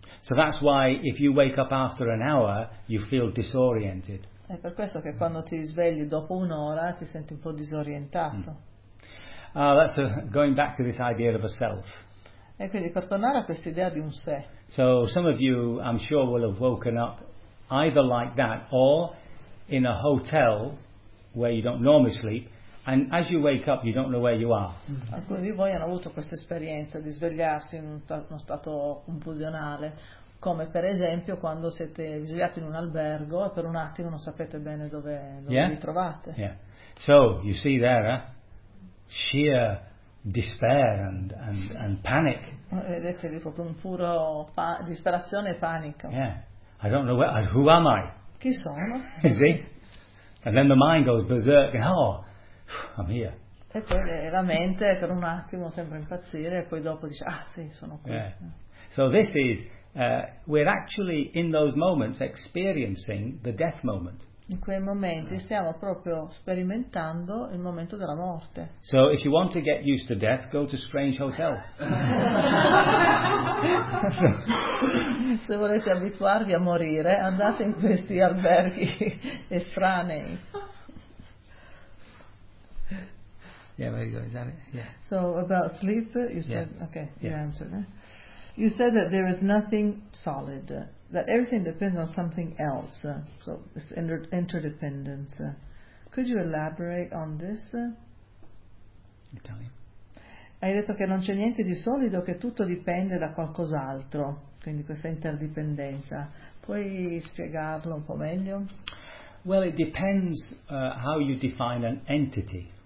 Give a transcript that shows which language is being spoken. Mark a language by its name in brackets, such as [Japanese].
[English] So that's why if you wake up after an hour, you feel disoriented. [Italian] È per questo che quando ti svegli dopo un'ora ti senti un po' disorientato. [English] Going back to this idea of a self. [Italian] E quindi per tornare a questa idea di un sé. [English] So some of you, I'm sure, will have woken up either like that or in a hotel where you don't normally sleep, and as you wake up you don't know where you are. [Italian] Alcuni di voi hanno avuto questa esperienza di svegliarsi in uno stato confusionale. Come per esempio quando siete svegliati in un albergo e per un attimo non sapete bene dove vi trovate. [English] Yeah. So you see there, sheer despair and panic. [Italian] Vedete lì proprio un puro disperazione e panico. [English] Yeah. I don't know where. Who am I? [Italian] Chi sono? [English] See? And then the mind goes berserk. Oh, I'm here. [Italian] E poi la mente per un attimo sembra impazzire e poi dopo dice ah sì sono qui. [English] Yeah. So this is. We're actually in those moments experiencing the death moment. [Italian] In quei momenti stiamo proprio sperimentando il momento della morte. [English] So if you want to get used to death, go to strange hotels. [Italian] Se volete abituarvi a morire, andate in questi alberghi estranei. [English] Yeah, very good. Is that it? Yeah. So about sleep, you said, yeah. Okay, yeah. You answered, right? You said that there is nothing solid, that everything depends on something else, so it's interdependence. Could you elaborate on this? Italian. [Italian] Hai detto che non c'è niente di solido, che tutto dipende da qualcos'altro, quindi questa interdipendenza. Puoi spiegarlo un po' meglio? [English] Well, it depends how you define an entity.